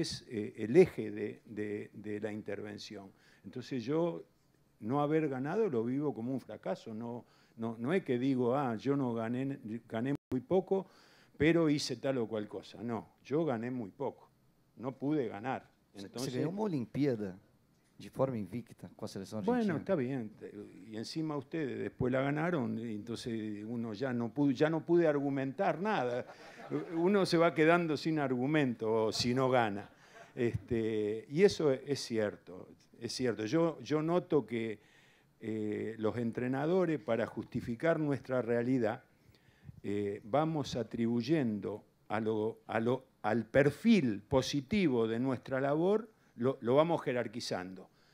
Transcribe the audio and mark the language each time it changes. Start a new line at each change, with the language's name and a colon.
Spanish: Es el eje de la intervención. Entonces yo no haber ganado lo vivo como un fracaso, no es que digo, yo no gané muy poco, pero hice tal o cual cosa. No, yo gané muy poco, no pude ganar. Entonces,
Portuguese: você ganhou uma Olimpíada de forma invicta com a seleção argentina.
Spanish: Bueno, está bien. Y encima ustedes después la ganaron, y entonces uno ya no pude argumentar nada. Uno se va quedando sin argumento si no gana. Y eso es cierto, es cierto. Yo noto que los entrenadores, para justificar nuestra realidad, vamos atribuyendo al perfil positivo de nuestra labor, lo vamos jerarquizando.